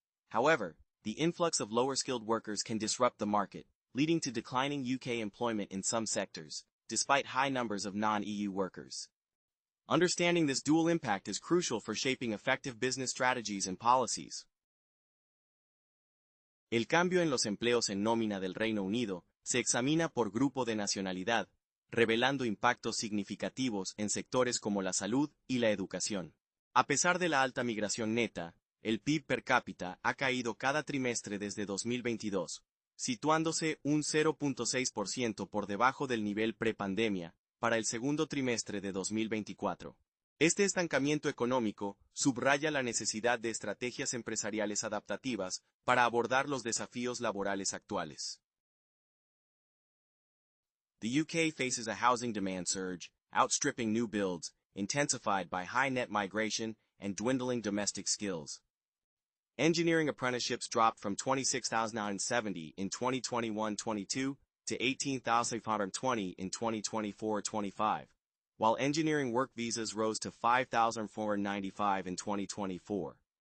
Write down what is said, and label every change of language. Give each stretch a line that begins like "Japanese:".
English: However, the influx of lower-skilled workers can disrupt the market, leading to declining UK employment in some sectors, despite high numbers of non-EU workers. Understanding this dual impact is crucial for shaping effective business strategies and policies.
Spanish: El cambio en los empleos en nómina del Reino Unido se examina por grupo de nacionalidad, revelando impactos significativos en sectores como la salud y la educación. A pesar de la alta migración neta, el PIB per cápita ha caído cada trimestre desde 2022, situándose un 0.6% por debajo del nivel prepandemia para el segundo trimestre de 2024. Este estancamiento económico subraya la necesidad de estrategias empresariales adaptativas para abordar los desafíos laborales actuales.
English: The UK faces a housing demand surge, outstripping new builds, intensified by high net migration and dwindling domestic skills. Engineering apprenticeships dropped from 26,970 in 2021-22 to 18,520 in 2024-25, while engineering work visas rose to 5,495 in 2024.